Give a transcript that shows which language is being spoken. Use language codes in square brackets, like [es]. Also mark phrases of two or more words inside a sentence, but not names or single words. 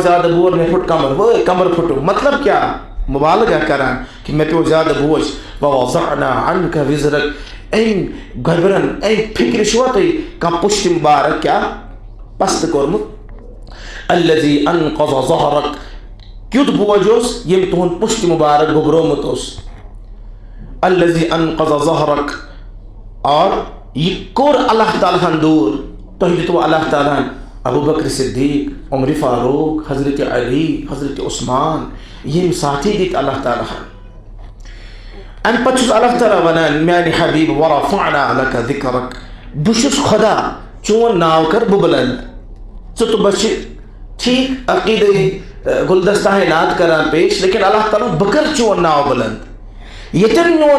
[ks] زیادٕ بور مےٚ پھُٹ کمر وٲے کمر پھُٹُم مطلب کیٛاہ مُبالغہ کران کہِ مےٚ پیوٚو زیادٕ بوج [ar] ووضعنا عنک وزرک [ks] أمۍ گۄبرن أمۍ فِکرِ چھُوا تُہۍ کانٛہہ پُشتہِ مُبارک کیٛاہ پستہٕ کوٚرمُت [ar] الذی انقض ظہرک [ks] کیُتھ بوج اوس ییٚمۍ تُہُنٛد پُشتہِ مُبارک گوٚبرومُت اوس [ar] الذی انقض ظہرک [ur] اور یہ [ks] کوٚر اللہ تعالیٰ ہن دوٗر تۄہہِ دِتوٕ اللہ تعالیٰ ہن ابوٗ بکر صدیق عمر فاروق حضرت علی حضرت عثمان یِم ساتھی دِتۍ اللہ تعالیٰ ہن اَمہِ پتہٕ چھُس اللہ تعالیٰ ونان میانہِ حبیٖب [ar] ورفعنا لک ذکرک [ks] بہٕ چھُس خۄدا چون ناو کر بہٕ بُلنٛد ژٕ تہٕ بہٕ چھِ ٹھیٖک عقیٖدے گُلدستاحِنات کران پیش لیکن اللہ تعالیٰ بہٕ کر چون ناو بُلنٛد ییٚتٮ۪ن میون